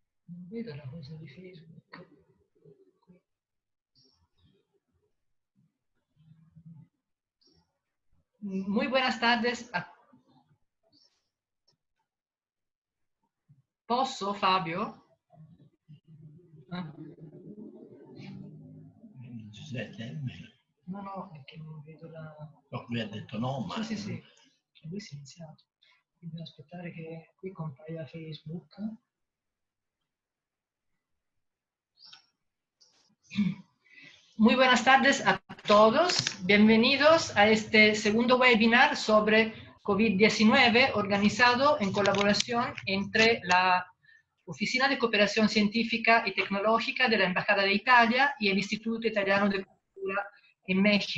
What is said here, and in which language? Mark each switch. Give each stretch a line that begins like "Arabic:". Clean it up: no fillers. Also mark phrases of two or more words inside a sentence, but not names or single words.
Italian: Non vedo la cosa di Facebook.
Spanish: Muy buenas tardes.
Italian: Posso, Fabio? Ah. Giuseppe, No, perché non vedo la... no, lui ha detto no, ma... Sì. Lui si è iniziato. Quindi devo aspettare che qui compaia Facebook.
Spanish: Muy buenas tardes a todos. Bienvenidos a este segundo webinar sobre COVID-19 organizado en colaboración entre la Oficina de Cooperación Científica y Tecnológica de la Embajada de Italia y el Instituto Italiano de Cultura en México.